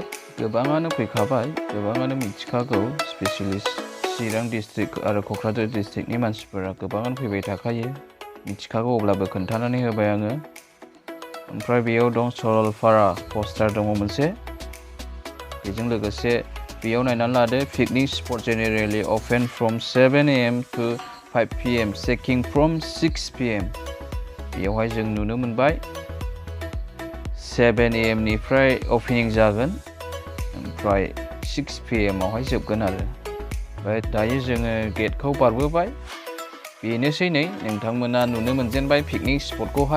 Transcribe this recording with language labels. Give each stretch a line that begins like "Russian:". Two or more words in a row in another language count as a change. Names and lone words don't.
Bodo: गोबाङानो फैखाबाय, गोबाङानो मिथिखागौ। स्पेसियेलि चिरां डिस्ट्रिक्ट आरो क'क्राझार डिस्ट्रिक्टनि मानसिफोरा गोबाङानो फैबाय थाखायो, मिथिखागौ अब्लाबो खोन्थानानै होबाय आङो। ओमफ्राय बेयाव दं सरलपारा पस्टार दङ मोनसे। बेजों लोगोसे बेयाव नायनानै लादो
English: picnic spot generally open from 7 AM to 5 PM checking from 6 PM.
Bodo: बेयावहाय जों नुनो मोनबाय 7 AM निफ्राय अपेनिं जागोन, ओमफ्राय 6 PM आवहाय जोबगोन आरो। ओमफ्राय दायो जोङो गेटखौ बारबोबाय। बेनोसै नै नोंथांमोना नुनो मोनजेनबाय पिकनिक स्पटखौहाय।